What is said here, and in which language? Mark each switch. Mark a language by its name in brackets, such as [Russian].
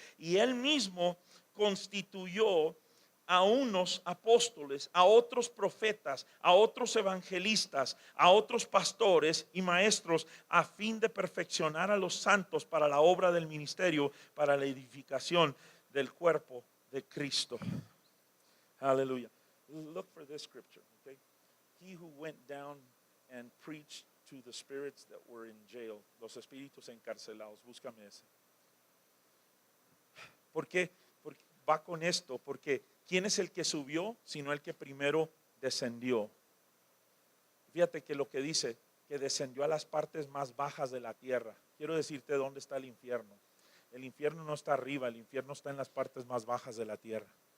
[Spanish] Y él mismo constituyó a unos apóstoles, a otros profetas, a otros evangelistas, a otros pastores y maestros, a fin de perfeccionar a los santos para la obra del ministerio, para la edificación del cuerpo de Cristo. Aleluya. [English] Look for this scripture, okay? He who went down and preached to the spirits that were in jail, [Spanish] los espíritus encarcelados. Búscame ese. ¿Por qué? Porque va con esto, porque ¿quién es el que subió? Sino el que primero descendió. Fíjate que lo que dice, que descendió a las partes más bajas de la tierra. Quiero decirte dónde está el infierno. El infierno no está arriba, el infierno está en las partes más bajas de la tierra.